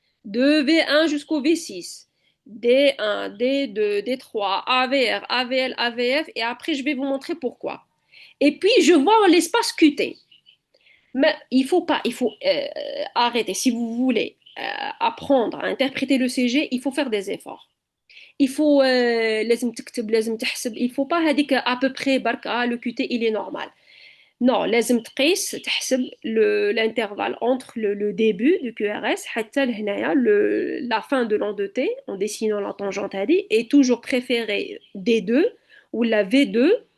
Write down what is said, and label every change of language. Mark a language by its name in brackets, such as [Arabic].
[French] De V1 jusqu'au V6. D1, D2, D3, AVR, AVL, AVF. Et après, je vais vous montrer pourquoi. Et puis, je vois l'espace QT. Mais il faut pas, il faut arrêter. Si vous voulez apprendre à interpréter le CG, il faut faire des efforts. Il faut [Arabic] لازم تكتب لازم تحسب. [French] Il faut pas هذيك à peu près برك le QT il est normal. Non, [Arabic] لازم تقيس تحسب [French] l'intervalle entre le début du QRS [Arabic] حتى لهنايا [French] la fin de l'onde de T en dessinant la tangente هذه est toujours préférée D2 ou la V2